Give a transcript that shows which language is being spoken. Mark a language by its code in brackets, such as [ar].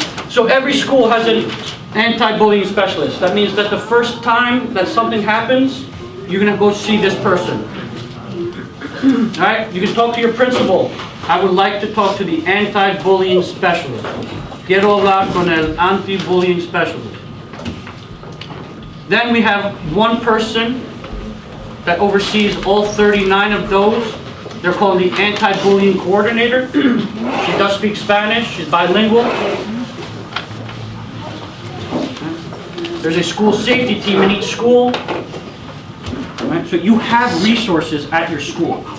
[en] So every school has an anti-bullying specialist. That means that the first time that something happens, you're going to go see this person. All right, you can talk to your principal. I would like to talk to the anti-bullying specialist. [es] Quiero hablar con el anti-bullying specialist. [en] Then we have one person that oversees all 39 of those. They're called the anti-bullying coordinator. She does speak Spanish. She's bilingual. There's a school safety team in each school. Right? So you have resources at your school.